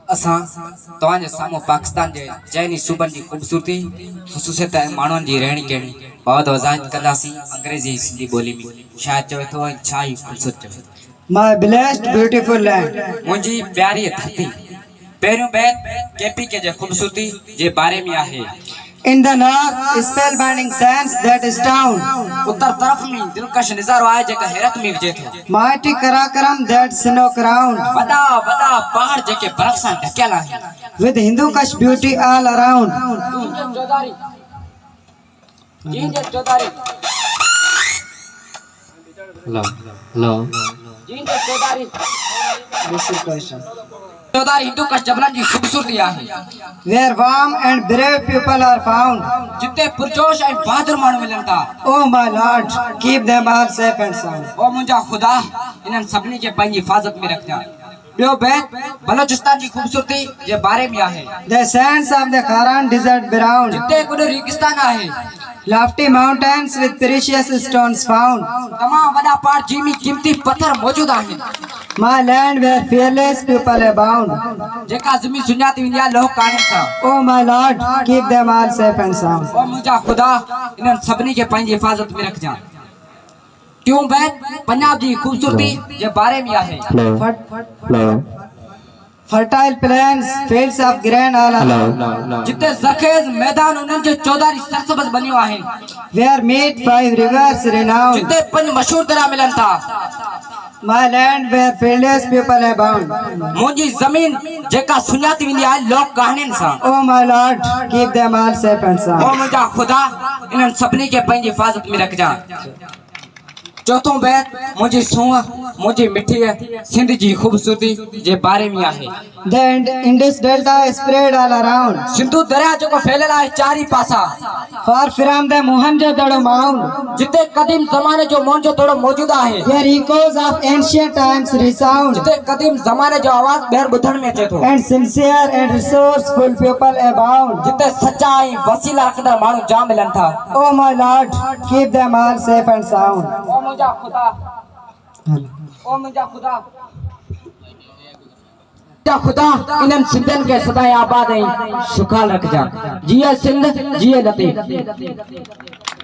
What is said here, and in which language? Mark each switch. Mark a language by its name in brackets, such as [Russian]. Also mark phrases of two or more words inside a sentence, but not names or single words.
[Sindhi] असा तवाजे सामो पाकिस्तान जे जैनी सूबन की खूबसूरती ख़ुसूसियत मानवन की रहनी कहनी बहुत वजाहत कंदासी अंग्रेजी सिंधी बोली में शायद चवे तो छा ही खूबसूरत चवे [English] My blessed beautiful land. [Sindhi] मुंजी प्यारी धरती पेरियों बैत केपी के जे खूबसूरती जे बारे में आहे। [English] In the north, spellbinding sands that is town. [Sindhi] उत्तर तरफ में दिलकश नजारो आए जेका हैरत में विजे थो। [English] Mighty Karakoram that snow crowned. [Sindhi] वदा वदा पहाड़ जेके बर्फ सां ढकेला है। [English] With Hindu Kush beauty all around. Hello. This is question. [Sindhi] चौधारी हिंदू कश जबलन की खूबसूरती आहे। [English] Where warm and brave people are found. [Sindhi] जिते पुरजोश ऐं बहादुर माण्हू मिलन था। [English] Oh my Lord, keep them all safe and sound. [Sindhi] ओ मुंजा खुदा इन्हनि सभिनी खे पंहिंजी हिफ़ाज़त में रखजा। ॿियो बैत बलोचिस्तान जी खूबसूरती जे बारे में आहे। [English] The sands of the Kharan desert brown. [Sindhi] जिते कुॾ रेगिस्तान आहे। [English] Lofty mountains with precious stones found. [Sindhi] तमाम वॾा पहाड़ जिमी कीमती पत्थर मौजूद आहिनि। [English] My land where fearless people abound. [Sindhi] जेका ज़मीन सुञाती वेंदी आहे लोह कानून सां। [English] Oh my Lord, keep them all safe and sound. [Sindhi] ओ मुंजा खुदा इन्हनि सभिनी खे पंहिंजी हिफ़ाज़त में रखजा। क्यों बैत पंजाब जी खूबसूरती जे बारे में आहे। [English] Fertile plains, fields of grain all around. [Sindhi] जिते ज़खेज़ मैदान उन्हनि जो चौधारी सरसब्ज़ बनियो आहे। [English] Where meet 5 rivers renowned. [Sindhi] जिते 5 मशहूर दरिया मिलन था। [English] My land where fearless people abound. [Sindhi] मुंजी ज़मीन जेका सुञाती वेंदी आहे लोक कहाणियुनि सां। [English] Oh my Lord, keep them all safe and [Sindhi] ओ [English] sound. [Sindhi] मुंजा खुदा इन्हनि सभिनी खे पंहिंजी हिफ़ाज़त में रखजा। चौथों बैत मुंजी सूंह मुंजी मिठी सिंध जी खूबसूरती जे बारे में आहे। [English] The Indus Delta is spread all around. [Sindhi] सिंधु दरिया जेको फैलियल आहे चारी पासा। [English] Far from the Mohenjo-daro mound. [Sindhi] जिते कदीम ज़माने जो मोहनजोदड़ो मौजूद आहे। [English] Where echoes of ancient times resound. [Sindhi] जिते कदीम ज़माने जो आवाज़ ॿीहर ॿुधण में अचे थो। [English] And sincere and resourceful people abound. [Sindhi] जिते सच्चा ऐं वसीला रखंदड़ माण्हू जाम मिलन था। [English] Oh my Lord, keep them all safe and sound. [Sindhi] ओ मुंजा खुदा ओ मुंजा खुदा खुदा इन्हनि सिंधियुनि खे सदाईं आबाद ऐं सुखाल रखजा। जिए सिंध जिए लतीफ़।